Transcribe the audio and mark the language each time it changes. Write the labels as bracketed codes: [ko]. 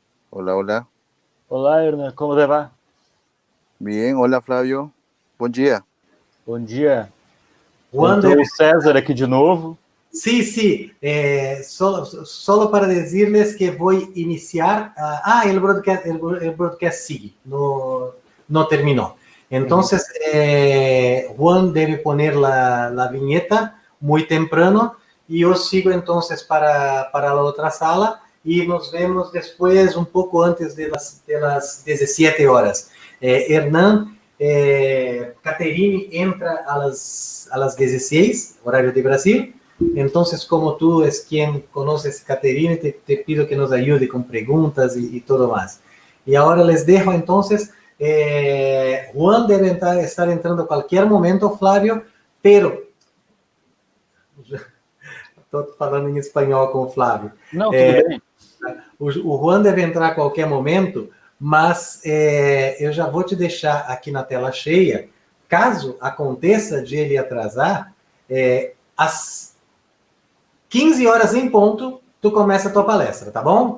[es] Hola, hola. [pt] Olá, Hernan, como você vai? [es] Bien, hola Flavio. [pt] Bom dia. Bom dia. Wander, Entrou o César aqui de novo. [es] sí, sí. Solo para decirles que voy a iniciar. El broadcast sigue, no terminó. Entonces, Juan debe poner la viñeta muy temprano y yo sigo entonces para la otra sala y nos vemos después, un poco antes de las 17 horas. Hernán, Caterine entra a las 16, horario de Brasil. Entonces, como tú es quien conoces Caterine, te pido que nos ayude con preguntas y todo más. Y ahora les dejo entonces, Juan debe estar entrando a cualquier momento, Flávio, pero... [pt] Estou falando em espanhol com o Flávio. Não, tudo bem. O Juan deve entrar a qualquer momento, mas eu já vou te deixar aqui na tela cheia. Caso aconteça de ele atrasar, às 15 horas em ponto, tu começa a tua palestra, tá bom?